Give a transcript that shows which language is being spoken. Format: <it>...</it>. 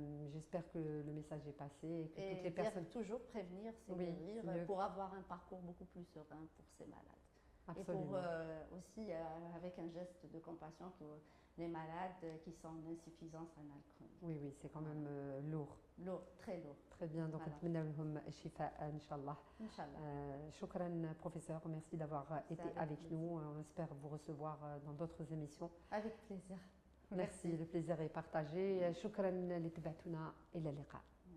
<fr>J'espère que le message est passé et que toutes les personnes... toujours prévenir, c'est guérir, pour avoir un parcours beaucoup plus serein pour ces malades. Absolument. Et pour aussi, avec un geste de compassion pour les malades qui sont en insuffisance rénale chronique. Oui, c'est quand même lourd. Lourd, très lourd. Très bien, donc</fr> <ar>نتمنى لهم الشفاء إن شاء الله. شكرا</ar> <fr>professeur, merci d'avoir été avec nous. On espère vous recevoir dans d'autres émissions. Avec plaisir. Merci, le plaisir est partagé.</fr> <ar>شكرا لتبعتنا إلى اللقاء.</ar>